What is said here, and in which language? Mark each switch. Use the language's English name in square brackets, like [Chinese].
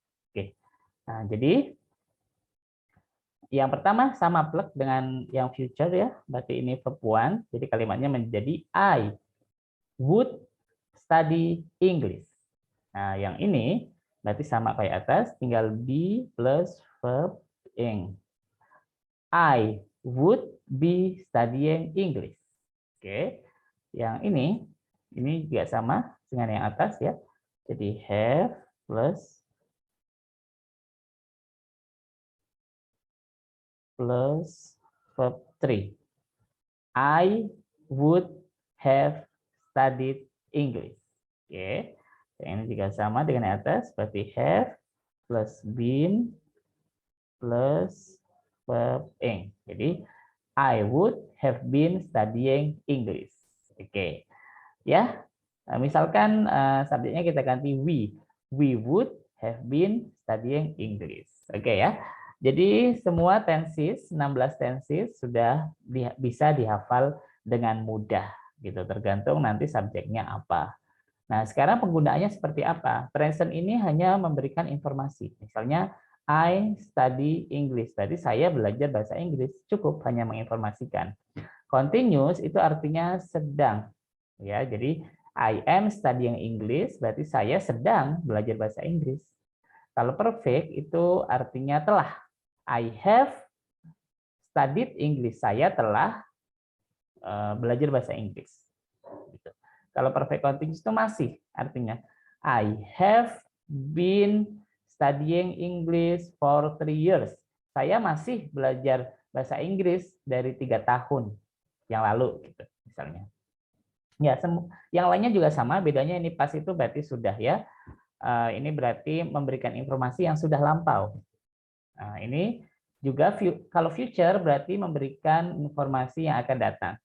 [Indonesian] Oke. Nah, jadi yang pertama sama plug dengan yang future ya. Berarti ini verb 1. Jadi kalimatnya menjadi [English] I would study English. [Indonesian] Nah, yang ini berarti sama kayak atas, tinggal be plus verb ing. [English] I would be studying English. [Indonesian] Oke. Yang ini juga sama dengan yang atas ya. Jadi have plus verb 3. [English] I would have studied English. Oke. [Indonesian] Yang ini juga sama dengan yang atas, berarti have plus been plus verb ing. [English] Jadi I would have been studying English. Oke. Ya. [Indonesian] Misalkan subjeknya kita ganti we. [English] We would have been studying English. [Indonesian] Oke ya. Jadi semua tenses, 16 tenses sudah bisa dihafal dengan mudah gitu, tergantung nanti subjeknya apa. Nah, sekarang penggunaannya seperti apa? Present ini hanya memberikan informasi. Misalnya [English] I study English. [Indonesian] Berarti saya belajar bahasa Inggris. Cukup hanya menginformasikan. Continuous itu artinya sedang. Ya, jadi [English] I am studying English, [Indonesian] berarti saya sedang belajar bahasa Inggris. Kalau perfect itu artinya telah. [English] I have studied English. [Indonesian] Saya telah belajar bahasa Inggris. Gitu. Kalau perfect continuous itu masih, artinya [English] I have been studying English for 3 years. [Indonesian] Saya masih belajar bahasa Inggris dari 3 tahun yang lalu, gitu misalnya. Ya, yang lainnya juga sama, bedanya ini pas itu berarti sudah ya. Ini berarti memberikan informasi yang sudah lampau. Nah, ini juga kalau future berarti memberikan informasi yang akan datang.